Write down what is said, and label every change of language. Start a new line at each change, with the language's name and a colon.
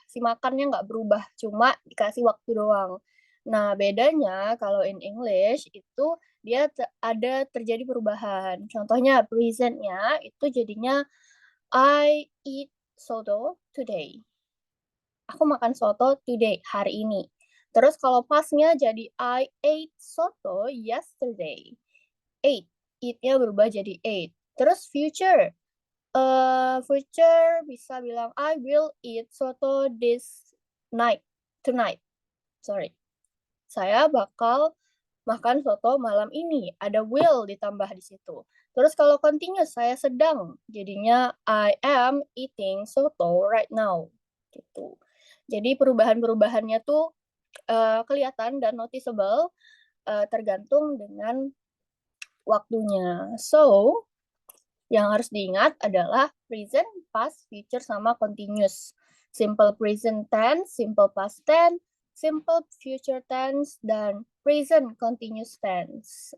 Indonesian: Si makannya nggak berubah. Cuma dikasih waktu doang. Nah, bedanya kalau
English: in English
Indonesian: itu dia ada terjadi perubahan. Contohnya presentnya itu jadinya
English: I eat soto today.
Indonesian: Aku makan soto today, hari ini. Terus kalau pasnya jadi
English: I ate soto yesterday.
Indonesian: Ate, eat-nya berubah jadi ate. Terus future.
English: Future
Indonesian: bisa bilang
English: I will eat soto this night. Tonight. Sorry.
Indonesian: Saya bakal makan soto malam ini. Ada will ditambah di situ. Terus kalau continuous, saya sedang. Jadinya
English: I am eating soto right now.
Indonesian: Gitu. Jadi perubahan-perubahannya tuh kelihatan dan noticeable tergantung dengan waktunya. So, yang harus diingat adalah present, past, future, sama continuous.
English: Simple present tense, simple past tense, simple future tense, dan present continuous tense.